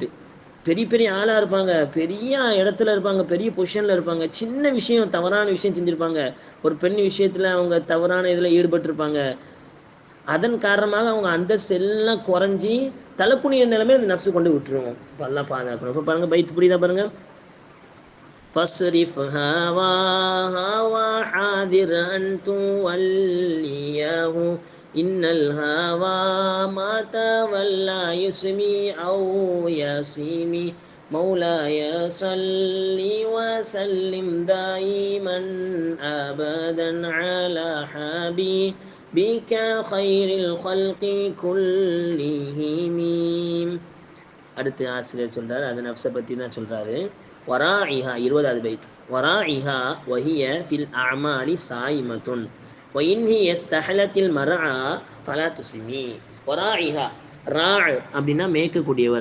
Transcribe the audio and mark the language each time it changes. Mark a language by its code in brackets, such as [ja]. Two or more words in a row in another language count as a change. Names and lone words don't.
[ta] பெரிய பெரிய ஆளாக இருப்பாங்க, பெரிய இடத்துல இருப்பாங்க, பெரிய பொசிஷனில் இருப்பாங்க, சின்ன விஷயம் தவறான விஷயம் செஞ்சுருப்பாங்க, ஒரு பெண் விஷயத்தில் அவங்க தவறான இதில் ஈடுபட்டிருப்பாங்க. அதன் காரணமாக அவங்க அந்த செல்லாம் குறைஞ்சி தலைக்குனிய நிலைமை அந்த நப்சு கொண்டு விட்டுருவோம். இப்போ எல்லாம் பாதுகாக்கணும். இப்போ பாருங்க, பைத்து புரியுதா பாருங்க. [ar] فاصرف هواها وحاذر أن توليه إن الهوى ما تولى يسمي أو يسيمي مولاي صل وسلم دائما أبدا على حبيبك خير الخلق كلهم. [ta] அடுத்து ஆசிரியர் சொல்றாரு, அது நப்சை பற்றி தான் சொல்றாரு. வராஇஹா 20வது பைத். [ar] وراعها وهي في الأعمال سائمة وإن هي استحلت المرعى فلا تسم. [ta] வராஇஹா, ரா அப்படின்னா மேய்க்கக்கூடியவர்.